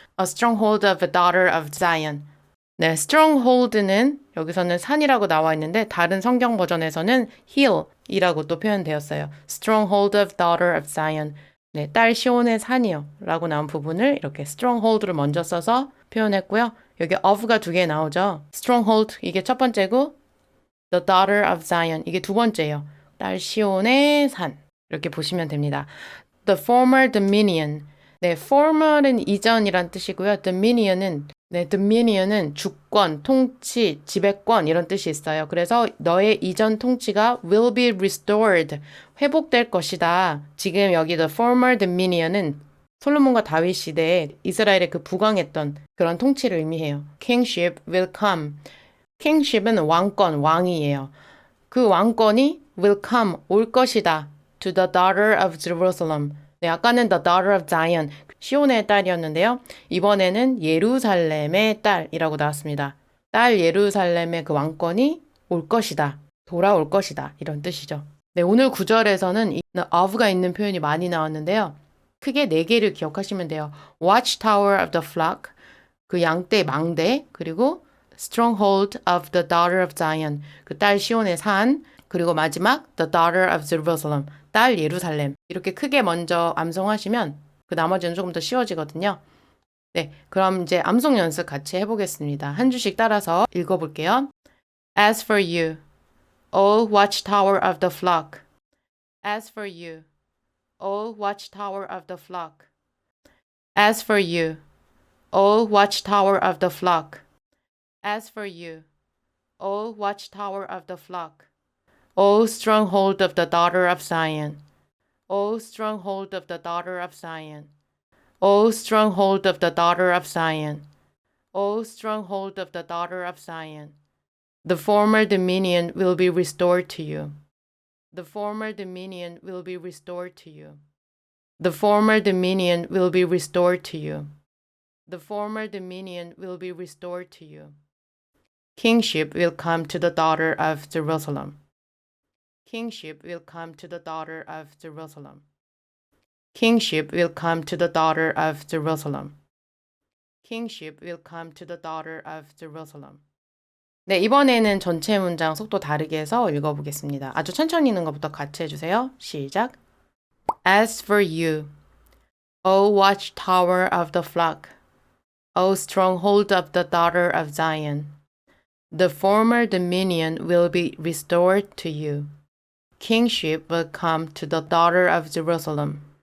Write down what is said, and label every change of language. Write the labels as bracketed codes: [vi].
[en] A stronghold of the daughter of Zion. [ko] 네, stronghold는 여기서는 산이라고 나와 있는데 다른 성경 버전에서는 hill이라고 또 표현되었어요. [en] stronghold of daughter of Zion. [ko] 네, 딸 시온의 산이요 라고 나온 부분을 이렇게 stronghold를 먼저 써서 표현했고요. 여기 of가 두 개 나오죠. stronghold 이게 첫 번째고 [en] the daughter of Zion [ko] 이게 두 번째예요. 딸 시온의 산 이렇게 보시면 됩니다. [en] The former dominion. [ko] 네, former은 이전이란 뜻이고요. Dominion은 주권, 통치, 지배권 이런 뜻이 있어요. 그래서 너의 이전 통치가 [en] will be restored, [ko] 회복될 것이다. 지금 여기 [en] the former dominion [ko] 은 솔로몬과 다윗 시대에 이스라엘에 그 부강했던 그런 통치를 의미해요. [en] Kingship will come. Kingship은 [ko] 왕권, 왕이에요. 그 왕권이 [en] will come, [ko] 올 것이다. [en] To the daughter of Jerusalem. [ko] 네, 아까는 [en] the daughter of Zion, [ko] 시온의 딸이었는데요. 이번에는 예루살렘의 딸이라고 나왔습니다. 딸 예루살렘의 그 왕권이 올 것이다. 돌아올 것이다. 이런 뜻이죠. 네, 오늘 구절에서는 of가 있는 표현이 많이 나왔는데요. 크게 4개를 기억하시면 돼요. [en] watchtower of the flock, [ko] 그 양떼, 망대, 그리고 [en] stronghold of the daughter of Zion, [ko] 그 딸 시온의 산, 그리고 마지막 [en] the daughter of Jerusalem, [ko] 딸 예루살렘. 이렇게 크게 먼저 암송하시면 그 나머지는 조금 더 쉬워지거든요. 네, 그럼 이제 암송 연습 같이 해보겠습니다. 한 주씩 따라서 읽어볼게요. [en] As for you, O watchtower of the flock. As for you, O watchtower of the flock. As for you, O watchtower of the flock. As for you, O watchtower of the flock. O stronghold of the daughter of Zion. O stronghold of the daughter of Zion. O stronghold of the daughter of Zion. O stronghold of the daughter of Zion. The former dominion will be restored to you. The former dominion will be restored to you. The former dominion will be restored to you. The former dominion will be restored to you. Kingship will come to the daughter of Jerusalem. Kingship will come to the daughter of Jerusalem. Kingship will come to the daughter of Jerusalem. Kingship will come to the daughter of Jerusalem. [ko] 네, 이번에는 전체 문장 속도 다르게 해서 읽어보겠습니다. 아주 천천히 읽는 것부터 같이 해주세요. 시작. [en] As for you, O watchtower of the flock, O stronghold of the daughter of Zion, the former dominion will be restored to you. Kingship will come to the daughter of Jerusalem.